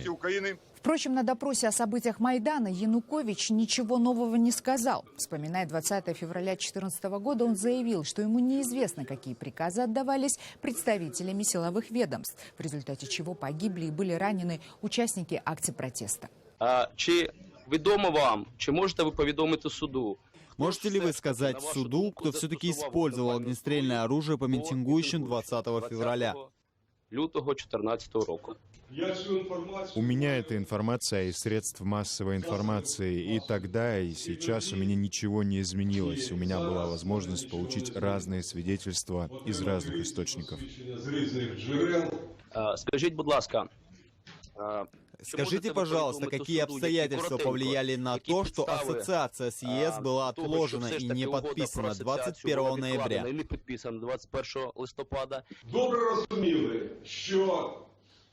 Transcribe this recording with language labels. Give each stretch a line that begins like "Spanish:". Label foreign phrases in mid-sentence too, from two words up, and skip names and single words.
Russian: Впрочем, на допросе о событиях Майдана Янукович ничего нового не сказал. Вспоминая 20 февраля 2014 года, он заявил, что ему неизвестно, какие приказы отдавались представителями силовых ведомств, в результате чего погибли и были ранены участники акций протеста.
Ukrainian: Чи відомо вам, чи можете ви повідомити суду?
Russian: Можете ли вы сказать суду, кто все-таки использовал огнестрельное оружие по митингующим 20 февраля?
Ukrainian: Лютого 2014 року.
Russian: У меня эта информация из средств массовой информации. И тогда, и сейчас у меня ничего не изменилось. У меня была возможность получить разные свидетельства из разных источников.
Ukrainian: Скажите, будь ласка,
Russian: Скажите, пожалуйста, какие обстоятельства повлияли на то, что ассоциация с ЕС была отложена и не подписана 21 ноября?